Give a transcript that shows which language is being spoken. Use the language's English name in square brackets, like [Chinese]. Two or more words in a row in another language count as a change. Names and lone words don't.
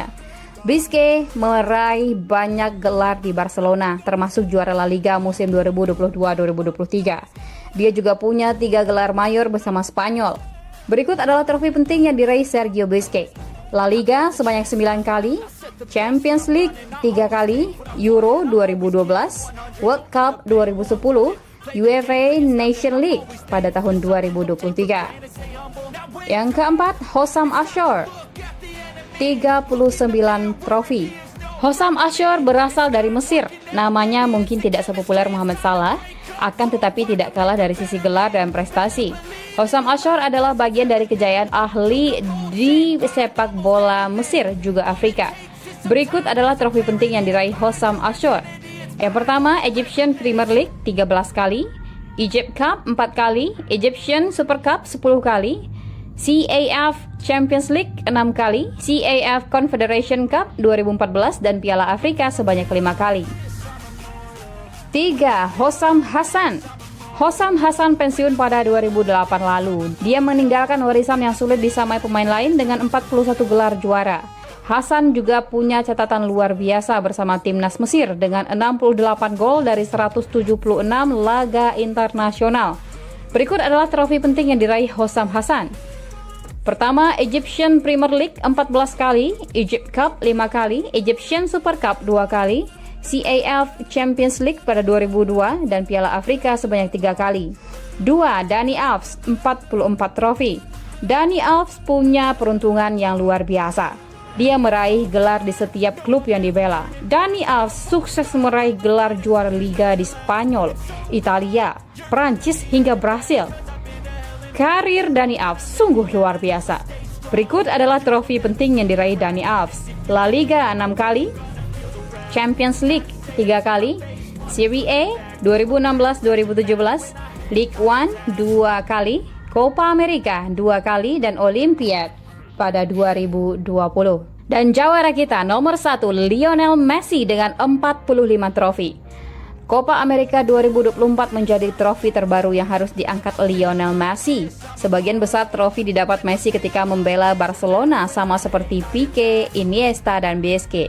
[Indonesian] Busquets meraih banyak gelar di Barcelona, termasuk juara La Liga musim 2022-2023. Dia juga punya 3 gelar mayor bersama Spanyol. Berikut adalah trofi penting yang diraih Sergio Busquets. La Liga sebanyak 9 kali, Champions League 3 kali, Euro 2012, World Cup 2010, UEFA Nation League pada tahun 2023. Yang keempat, Hossam Achour, 39 trofi. Hossam Achour berasal dari Mesir. Namanya mungkin tidak sepopuler Muhammad Salah, akan tetapi tidak kalah dari sisi gelar dan prestasi. Hossam Achour adalah bagian dari kejayaan ahli di sepak bola Mesir juga Afrika. Berikut adalah trofi penting yang diraih Hossam Achour. Yang pertama, Egyptian Premier League 13 kali, Egypt Cup 4 kali, Egyptian Super Cup 10 kali, CAF Champions League 6 kali, CAF Confederation Cup 2014, dan Piala Afrika sebanyak 5 kali. 3. Hossam Hassan. Hossam Hassan pensiun pada 2008 lalu. Dia meninggalkan warisan yang sulit disamai pemain lain dengan 41 gelar juara. Hassan juga punya catatan luar biasa bersama timnas Mesir dengan 68 gol dari 176 laga internasional. Berikut adalah trofi penting yang diraih Hossam Hassan. Pertama, Egyptian Premier League 14 kali, Egypt Cup 5 kali, Egyptian Super Cup 2 kali, CAF Champions League pada 2002, dan Piala Afrika sebanyak 3 kali. 2. Dani Alves, 44 trofi. Dani Alves punya peruntungan yang luar biasa. Dia meraih gelar di setiap klub yang dibela. Dani Alves sukses meraih gelar juara Liga di Spanyol, Italia, Prancis, hingga Brasil. Karir Dani Alves sungguh luar biasa. Berikut adalah trofi penting yang diraih Dani Alves. La Liga 6 kali, Champions League 3 kali, Serie A 2016-2017, League One 2 kali, Copa America 2 kali, dan Olimpiade pada 2020. Dan jawara kita nomor 1, Lionel Messi dengan 45 trofi. Copa America 2024 menjadi trofi terbaru yang harus diangkat Lionel Messi. Sebagian besar trofi didapat Messi ketika membela Barcelona, sama seperti Pique, Iniesta, dan Busquets.